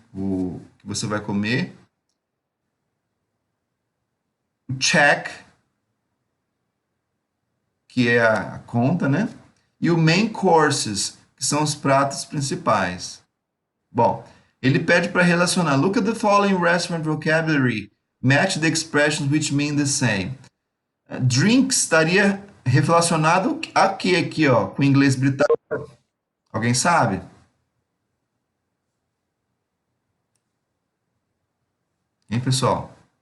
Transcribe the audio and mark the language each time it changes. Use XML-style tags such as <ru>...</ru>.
<pt>O que você vai comer. O check, que é a conta, né? E o main courses, que são os pratos principais. Bom, ele pede para relacionar.</pt> <en>Look at the following restaurant vocabulary. Match the expressions which mean the same.</en> <pt>Drinks estaria relacionado a que aqui, ó, com o inglês britânico? Alguém sabe? Hein, pessoal?</pt>